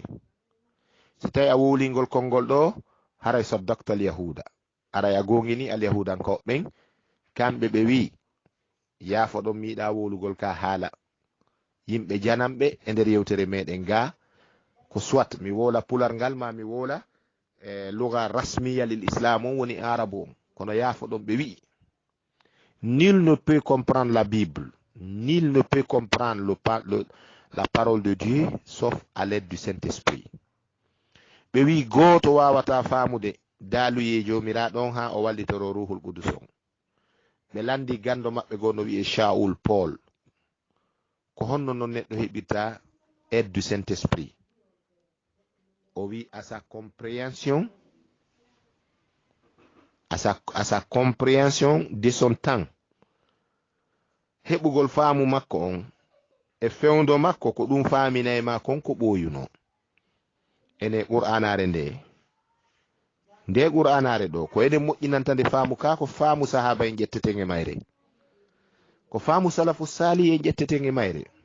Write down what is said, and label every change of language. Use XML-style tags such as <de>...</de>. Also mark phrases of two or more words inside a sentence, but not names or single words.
<ff>si tawi a wowlingol konngol ɗo haray saddaktal yahuda, aray a gongini al yahudankoɓen, kamɓe ɓe wi yaafo ɗon miiɗa wowlugol ka haala yimɓe janamɓe e nder yewtere meɗen ga, ko soit mi wola pular ngal ma mi wola</ff> <ar>لغة رسمية للإسلام</ar> <ff>on woni arabe on, kono yaafo ɗon ɓe wi</ff> <fr>nul ne peut comprendre la Bible, nul ne peut comprendre la parole de Dieu sauf à l'aide du Saint-Esprit.</fr> <ff>ɓe wi goto wawata famude daaluye jomiraɗo on ha o wallitoro</ff> <ar>روح القدس</ar> <ff>on. ɓe landi gando maɓɓe goo no wi'e Shaul Paul. ko honno non neɗɗo heɓirta</ff> <fr>aide du Saint-Esprit? o wi à sa compréhension de son temps,</fr> <ff>heɓugol faamu makko on e fewndo makko ko ɗum faaminay ma kon ko ɓoyuno. ene qur'anare nde qur'anare ɗo ko eden moƴƴinanta nde faamu ka ko faamu sahaba en ƴetteten e mayre, ko faamu</ff> <ar>السلف الصالح</ar> <ff>en ƴetteten e mayre.</ff>